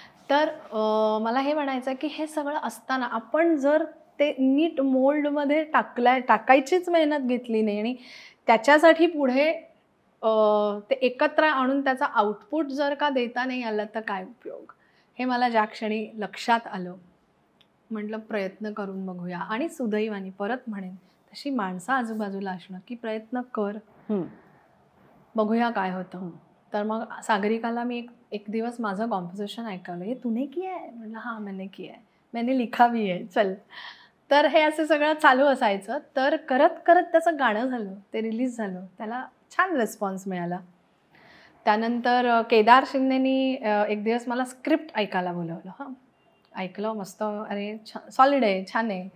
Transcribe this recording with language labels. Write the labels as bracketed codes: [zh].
[mr] तर मला हे म्हणायचं की हे सगळं असताना आपण जर ते नीट मोल्डमध्ये टाकायचीच मेहनत घेतली नाही आणि त्याच्यासाठी पुढे ते एकत्र आणून त्याचा आउटपुट जर का देता नाही आलं तर काय उपयोग, हे मला ज्या क्षणी लक्षात आलं. म्हटलं प्रयत्न करून बघूया. आणि सुदैवाने परत म्हणेन तशी माणसं आजूबाजूला असणं की प्रयत्न कर, बघूया काय होतं. तर मग सागरिकाला मी एक दिवस माझं कॉम्पोजिशन ऐकवलं. [hi] हे तूने किया है? [mr] म्हटलं [hi] हां मैंने किया है, मैंने लिखा भी है, चल. [mr] तर हे असं सगळं चालू असायचं. तर करत करत त्याचं गाणं झालं, ते रिलीज झालं, त्याला छान रिस्पॉन्स मिळाला. त्यानंतर केदार शिंदेनी एक दिवस मला स्क्रिप्ट ऐकायला बोलवलं. हां, ऐकलं, मस्त, अरे सॉलिड आहे, छान आहे.